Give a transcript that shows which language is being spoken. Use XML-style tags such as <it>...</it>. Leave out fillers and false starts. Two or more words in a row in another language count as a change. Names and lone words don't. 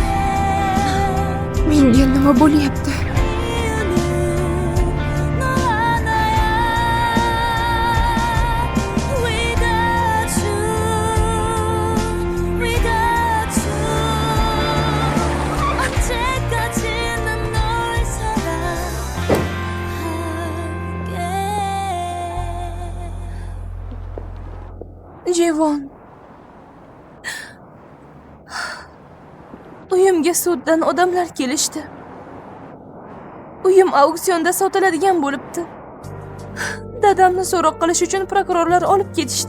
<uz>Menga nima bo'lyapti?</uz> <ko>이유는 너 하나야</ko> <en>Without you Without you</en> <ko>언제까지 난 널 사랑할게</ko> <uz>Jevon. Uyimga suddan odamlar kelishdi. Uyim auksionda sotiladigan bo'libdi. Dadamni so'roq qilish uchun prokurorlar olib ketishdi.</uz>